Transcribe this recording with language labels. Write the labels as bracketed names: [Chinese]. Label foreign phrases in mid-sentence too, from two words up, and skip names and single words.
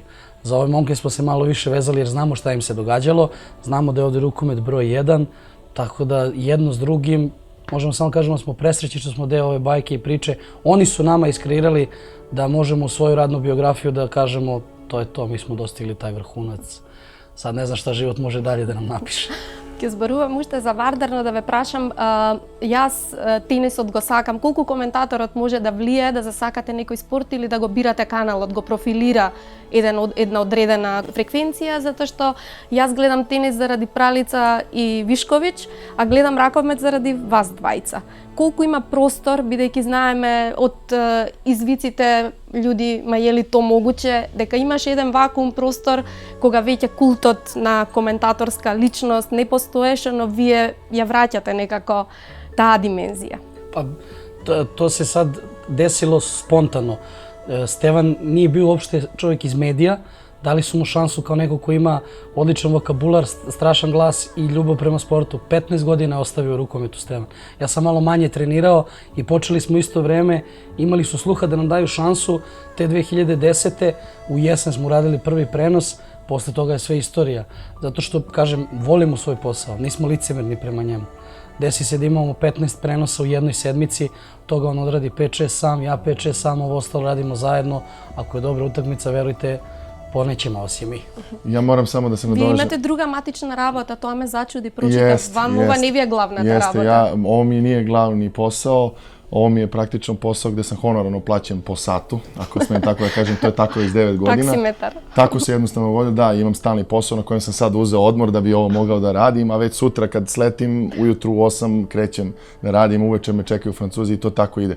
[Serbian] Za ove momke smo se malo više vezali jer znamo šta im se događalo, znamo da je ovdje rukomet broj 1, Tako da jedno s drugim, možemo samo kažemo da smo presrećni što smo deo ove bajke i priče. Oni su nama iskreirali da možemo u svoju radnu biografiju da kažemo to je to, mi smo dostigli taj vrhunac. Sad ne znam šta život može dalje da nam napiše. [Macedonian] Ќе зборувам уште за Вардар, но да ве прашам, јас тенисот го сакам. Колку коментаторот може да влие да засакате некој спорт или да го бирате каналот, го профилира една одредена фреквенција, затоа што јас гледам тенис заради Пралица и Вишковиќ, а гледам раковмет заради вас двајца. Колку има простор, бидејќи знаеме од извиците луѓе, [Serbian] ма е ли то могуче, [Macedonian] дека имаш еден вакуум простор кога веќе култот на коментаторска личност не постоеше, но вие ја враќате некако таа димензија. [Serbian] Pa, to se sad desilo spontano. Stevan nije bio uopšte čovjek iz medija, dali su mu šansu kao neko ko ima odličan vokabular, strašan glas i ljubav prema sportu. 15 godina je ostavio rukometu Stevan. Ja sam malo manje trenirao i počeli smo isto vreme, imali su sluha da nam daju šansu. Te 2010. u jesen smo uradili prvi prenos, posle toga je sve istorija. Zato što, kažem, volimo svoj posao, nismo licemerni prema njemu. Desi se da imamo 15 prenosa u jednoj sedmici, toga on odradi 5-6 sam, ja 5-6 sam, ovo ostalo radimo zajedno. Ako je dobra utakmica, verujte, ponećemo vas i mi. Ja moram samo da se [Macedonian] Вие [Serbian] nadovežem. [Macedonian] имате друга матична работа, тоа ме зачуди, прочитав. Вам ова не ви е главната работа. [Serbian] Ovo mi nije glavni posao, ovo mi je praktično posao gde sam honorarno plaćen po satu, ako smijem tako da kažem, to je tako iz 9 godina. Taksimetar. Tako se jednostavno godilo, da, imam stalni posao na kojem sam sad uzeo odmor da bi ovo mogao da radim, a već sutra kad sletim, ujutru u 8 krećem da radim, uveče me čekaju Francuzi i to tako ide.